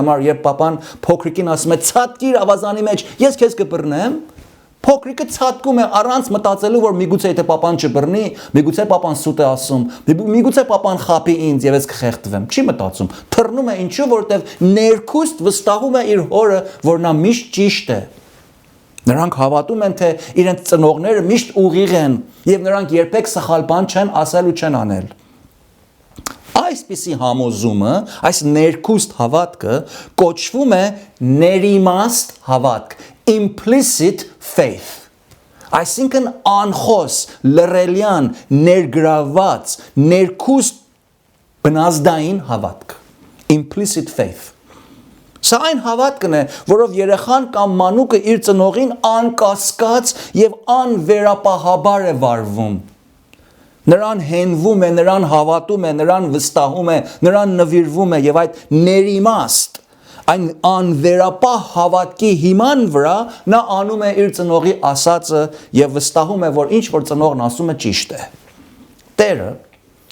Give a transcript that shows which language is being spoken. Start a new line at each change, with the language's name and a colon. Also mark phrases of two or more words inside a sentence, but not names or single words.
Armenian: համար, երբ պապան փոքրիկին ասում է «Ցատկիր ավազանի մեջ, ես քեզ կբռնեմ», փոքրիկը ցատկում է առանց մտածելու, որ միգուցե եթե պապան չբռնի, միգուցե պապան սուտ է ասում, միգուցե պապան խաբի ինձ եւ ես կխեղդվեմ։ Չի մտածում։ Թռնում է ինչու, որտեվ ներքուստ վստահում է իր հորը, որ նա միշտ ճիշտ է։ Նրանք հավատում են, թե իրենց ծնողները միշտ ուղիղ են եւ նրանք երբեք սխալ բան չեն ասել ու չեն անել։ Այսպիսի համոզումը, այս ներքուստ հավատքը կոչվում է ներիմաստ հավատք,
English: implicit faith։
Armenian: Այսինքն անխոս, լռելյան, ներգրավված, ներքուստ բնազդային հավատք,
English: implicit faith։
Armenian: Սա այն հավատքն է, որով երեխան կամ մանուկը իր ծնողին անկասկած եւ անվերապահաբար է վարվում։ Նրան հենվում է, նրան հավատում է, նրան վստահում է, նրան նվիրվում է եւ այդ ներիմաստ, այն անվերապահ հավատքի հիման վրա նա անում է իր ծնողի ասածը եւ վստահում է, որ ինչ որ ծնողն ասում է ճիշտ է։ Տերը